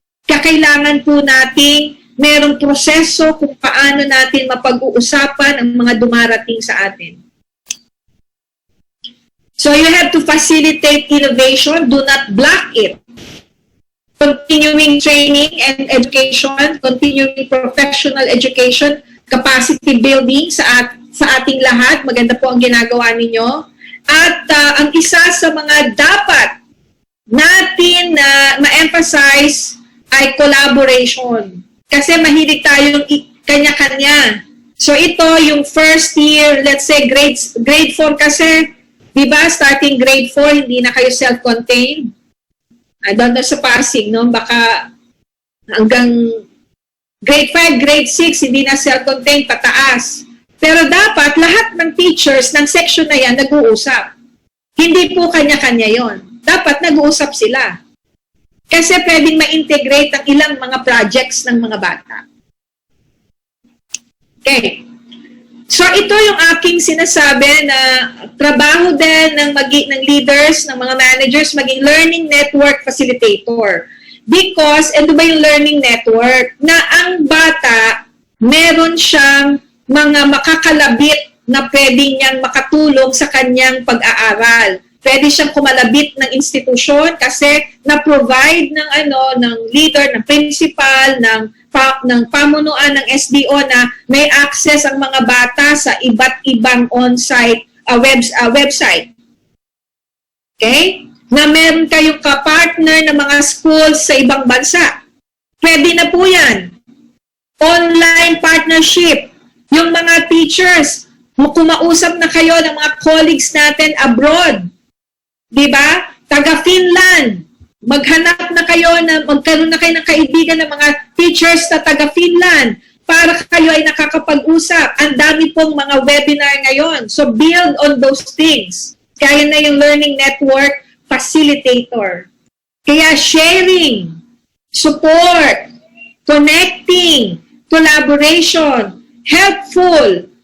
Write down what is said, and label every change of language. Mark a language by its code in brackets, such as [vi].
[tl] Kailangan po nating merong proseso kung paano natin mapag-uusapan ang mga dumarating sa atin. [en] So you have to facilitate innovation, do not block it. Continuing training and education, continuing professional education, capacity building [tl] sa ating lahat. Maganda po ang ginagawa ninyo. At ang isa sa mga dapat natin na ma-emphasize ay collaboration. Kasi mahilig tayong kanya-kanya. So ito, yung first year, [en] let's say grade 4 [tl] kasi, di ba, starting grade 4, hindi na kayo self-contained. [en] I don't know [tl] sa Pasig, no? Baka hanggang grade 5, grade 6, hindi na self-contained, pataas. Pero dapat lahat ng teachers ng section na yan nag-uusap. Hindi po kanya-kanya yon. Dapat nag-uusap sila. Kasi pwedeng ma-integrate ang ilang mga projects ng mga bata. Okay. So ito yung aking sinasabi na trabaho din ng leaders, ng mga managers, maging learning network facilitator. Because, ito ba yung learning network? Na ang bata, meron siyang mga makakalabit na pwede niyang makatulong sa kanyang pag-aaral. Pwede siyang kumalabit ng institusyon kasi na-provide ng leader, ng principal, ng pamunuan ng SDO na may access ang mga bata sa iba't ibang [en] on-site website. [tl] Okay? Na meron kayong kapartner ng mga schools sa ibang bansa. Pwede na po yan. [en] Online partnership. [tl] Yung mga teachers, kumausap na kayo ng mga colleagues natin abroad. Diba? Taga-Finland. Maghanap na kayo, magkaroon na kayo ng kaibigan ng mga teachers na taga-Finland para kayo ay nakakapag-usap. Ang dami pong mga webinar ngayon. [en] So build on those things. [tl] Kaya na yung [en] learning network facilitator. Kaya sharing, support, connecting, collaboration, helpful.